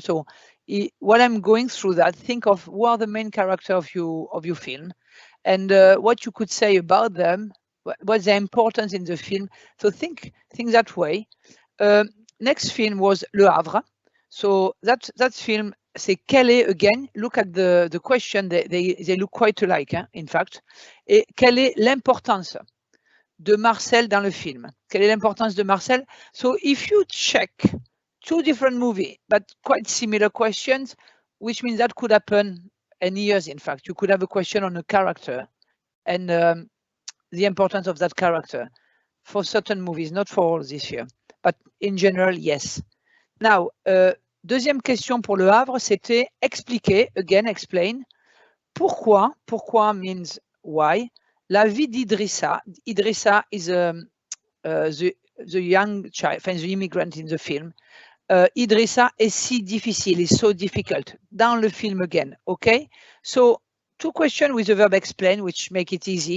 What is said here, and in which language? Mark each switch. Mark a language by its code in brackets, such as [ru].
[en] So while I'm going through that, think of who are the main character of your film and what you could say about them. What's the importance in the film? So think that way. Next film was Le Havre. So that film, [fr] c'est quelle est, [en] again, look at the question, they look quite alike, in fact. [fr] Et quelle est l'importance de Marcel dans le film? Quelle est l'importance de Marcel? [en] So if you check 2 different movies, but quite similar questions, which means that could happen any years, in fact. You could have a question on a character and the importance of that character for certain movies, not for all this year, but in general, yes. [fr] Now, deuxième question pour Le Havre, c'était expliquer, [en] again, explain. [fr] Pourquoi [en] means why. [fr] La vie d'Idrissa. [en] Idrissa is the young child, the immigrant in the film. [fr] Idrissa est si difficile, [en] is so difficult. [fr] Dans le film [en] again, okay? So 2 questions with the verb explain, which make it easy.